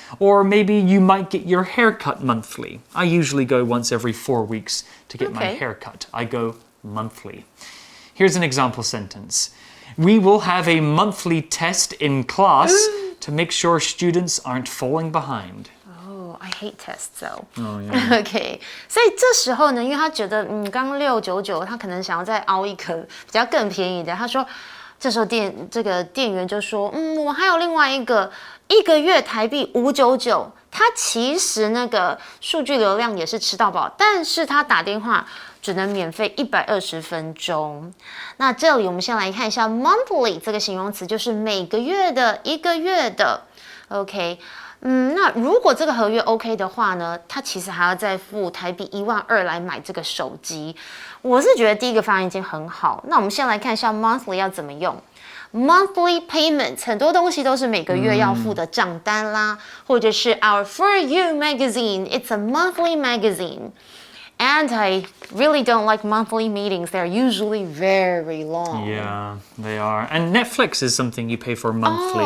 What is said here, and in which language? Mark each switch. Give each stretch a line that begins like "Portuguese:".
English: Or maybe you might get your hair cut monthly. I usually go once every 4 weeks to get my Okay. hair cut. I go monthly. Here's an example sentence. We will have a monthly test in class to make sure students aren't falling behind. Oh, I hate tests though. Oh, yeah.
Chinese: OK， 所以这时候呢，因为他觉得刚699，他可能想要再凹一颗比较更便宜的。他说，这时候这个店员就说，我还有另外一个月台币599。他其实那个数据流量也是吃到饱，但是他打电话只能免费120分钟。那这里我们先来看一下 monthly 这个形容词，就是每个月的、一个月的。 OK。那如果这个合约 OK 的话呢，他其实还要再付台币12000来买这个手机。我是觉得第一个方案已经很好。那我们先来看一下 monthly 要怎么用。 Monthly payment 很多东西都是每个月要付的账单啦，或者是
English: Our For You magazine, it's a monthly magazine. And I really don't like monthly meetings. They're usually very long. Yeah, they are. And Netflix is something you pay for monthly,